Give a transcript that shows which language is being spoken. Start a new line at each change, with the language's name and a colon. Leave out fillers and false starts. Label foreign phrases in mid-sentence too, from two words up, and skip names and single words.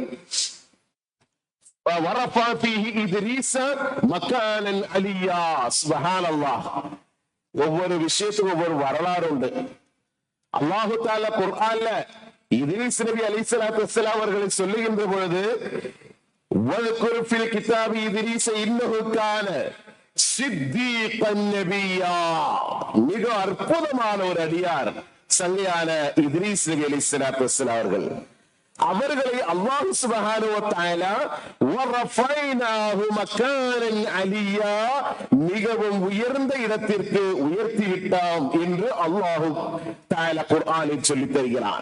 Tamil: ஒவ்வொரு விஷயத்துக்கும் ஒவ்வொரு வரலாறு உண்டு.
Arabic: الله تعالى
Tamil: குர்ஆன்ல இத்ரீஸ் நபி
Arabic: عليه الصلاة والسلام
Tamil: அவர்களை சொல்லுகின்ற பொழுது
Arabic: வذكر في الكتاب إدريس إنه كان صديقا نبيا.
Tamil: மிக அற்புதமான ஒரு அடியார் சங்கையான இத்ரீஸ் நபி
Arabic: عليه الصلاة والسلام
Tamil: அவர்கள். அவர்களை
Arabic: الله سبحانه وتعالى ورفعناه مكانا عليا,
Tamil: மிகவும் உயர்ந்த இடத்திற்கு உயர்த்தி விட்டாம் என்று
Arabic: الله تعالى
Tamil: குர்ஆனில் சொல்லித் தருகிறார்.